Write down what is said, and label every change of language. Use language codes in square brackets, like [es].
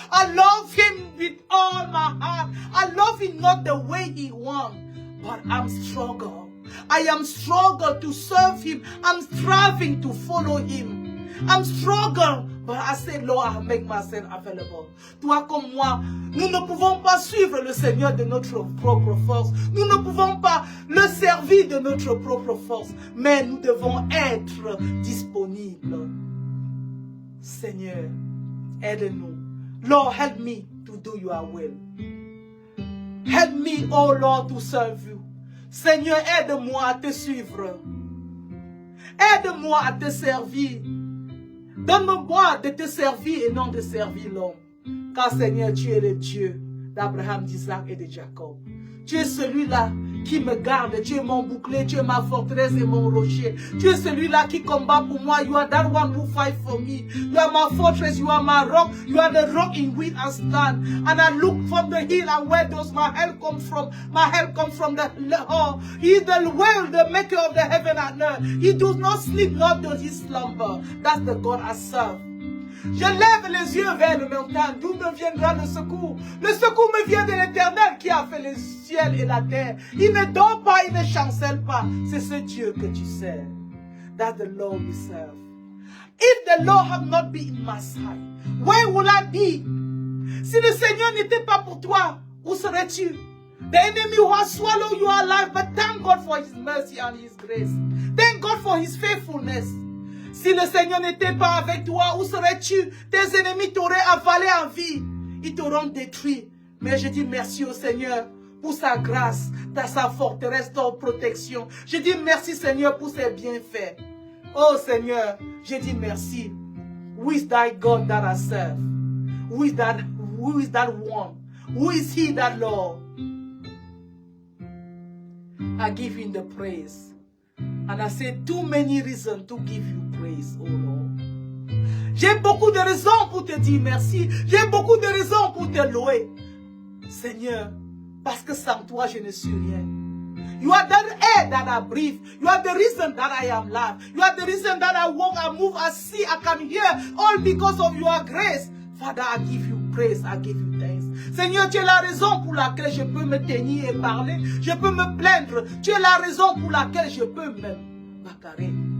[en] I love him with all my heart. I love him not the way he wants, but I'm struggle. I am struggle to serve him. I'm striving to follow him. I'm struggle, but I say, Lord, I make myself available. [fr] Toi comme moi, nous ne pouvons pas suivre le Seigneur de notre propre force. Nous ne pouvons pas le servir de notre propre force, mais nous devons être disponibles. Seigneur, aide-nous. [en] Lord, help me to do your will. Help me, oh Lord, to serve you. [fr] Seigneur, aide-moi à te suivre. Aide-moi à te servir. Donne-moi de te servir et non de servir l'homme. Car Seigneur, tu es le Dieu d'Abraham, d'Isaac et de Jacob. Tu es celui-là qui me garde. Tu es mon bouclier, tu es ma forteresse et mon rocher. Tu es celui-là qui combat pour moi. [en] You are that one who fight for me. You are my fortress, you are my rock. You are the rock in which I stand. And I look from the hill, and where does my help come from? My help comes from the Lord. He is the world, the maker of the heaven and earth. He does not sleep, nor does he slumber. That's the God I serve. [fr] Je lève les yeux vers le montagne. D'où me viendra le secours? Le secours me vient de l'Éternel qui a fait le ciel et la terre. Il ne dort pas, il ne chancelle pas. C'est ce Dieu que tu sers. [en] That's the Lord we serve. If the Lord had not been in my side, where would I be? [fr] Si le Seigneur n'était pas pour toi, où serais-tu? [en] The enemy will swallow you alive, but thank God for his mercy and his grace. Thank God for his faithfulness. [fr] Si le Seigneur n'était pas avec toi, où serais-tu? Tes ennemis t'auraient avalé en vie. Ils t'auront détruit. Mais je dis merci au Seigneur pour sa grâce, sa forteresse, ta protection. Je dis merci Seigneur pour ses bienfaits. Oh Seigneur, je dis merci. [en] Who is thy God that I serve? Who is that one? Who is he that Lord? I give him the praise. And I say too many reasons to give you praise, oh Lord. [fr] J'ai beaucoup de raisons pour te dire merci. J'ai beaucoup de raisons pour te louer. Seigneur, parce que sans toi, je ne suis rien. [en] You are the air that I breathe. You are the reason that I am alive. You are the reason that I walk, I move, I see, I can hear. All because of your grace. Father, I give you praise. I give you thanks. [fr] Seigneur, tu es la raison pour laquelle je peux me tenir et parler. Je peux me plaindre. Tu es la raison pour laquelle je peux me bagarrer.